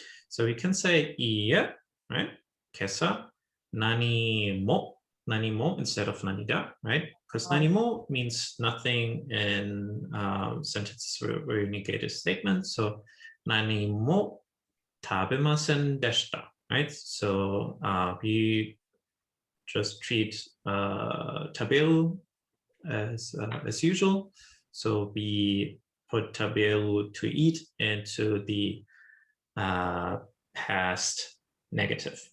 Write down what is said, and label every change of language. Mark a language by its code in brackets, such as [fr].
[en] So we can say いいえ, right? [ja] 今朝何も [en] instead of 何が, right? Because 何も means nothing in sentences where you negate a statement. So [ja] 何も食べませんでした, right? [en] So we just treat 食べる as usual. So we put 食べる to eat into the past negative.